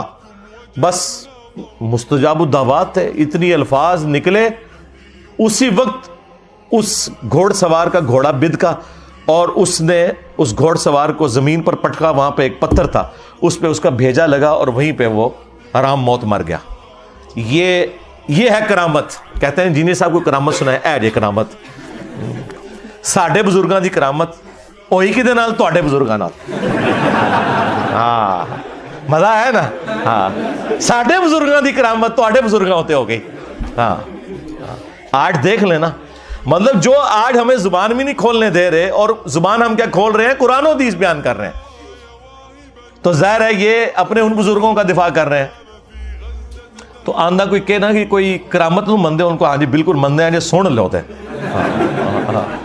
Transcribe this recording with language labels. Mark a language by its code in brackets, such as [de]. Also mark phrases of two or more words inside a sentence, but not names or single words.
[ur] بس مستجاب الدعوات تھے، اتنی الفاظ نکلے اسی وقت. اس گھوڑ سوار کا گھوڑا بدکا اور اس نے اس گھوڑ سوار کو زمین پر پٹکا. وہاں پہ ایک پتھر تھا، اس پہ اس کا بھیجا لگا اور وہیں پہ وہ حرام موت مر گیا. یہ ہے کرامت. کہتے ہیں جینی صاحب کو کرامت سنائے، [pa] اے جے کرامت ساڈے بزرگاں دی کرامت ہوئی کدے نال؟ تواڈے بزرگاں نال. ہاں مزہ ہے نا. ہاں ساڈے بزرگاں دی کرامت تواڈے بزرگاں ہوتے ہو گئی. [ur] ہاں آج دیکھ لینا، مطلب جو آج ہمیں زبان بھی نہیں کھولنے دے رہے، اور زبان ہم کیا کھول رہے ہیں؟ قرآن و حدیث بیان کر رہے ہیں. تو ظاہر ہے یہ اپنے ان بزرگوں کا دفاع کر رہے ہیں. [pa] تو آندہ کوئی کہنا کہ کوئی کرامت نو مندے ان کو، ہاں جی بالکل مندے ہیں جی، سن لے ہوتے ہیں.